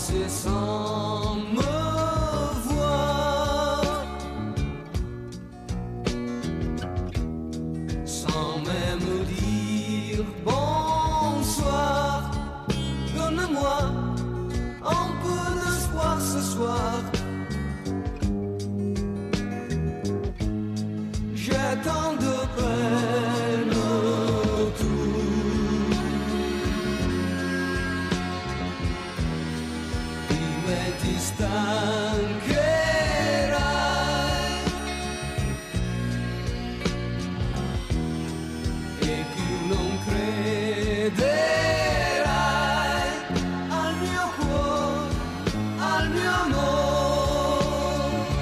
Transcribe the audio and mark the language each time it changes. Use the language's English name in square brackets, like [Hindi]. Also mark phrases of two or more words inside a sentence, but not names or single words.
[French] sans me voir, sans même dire bonsoir. Donne-moi un peu d'espoir ce soir. J'ai tant de peine autour. [Italian] Dime ti stancherai e più non crederai al mio cuore, al mio amore.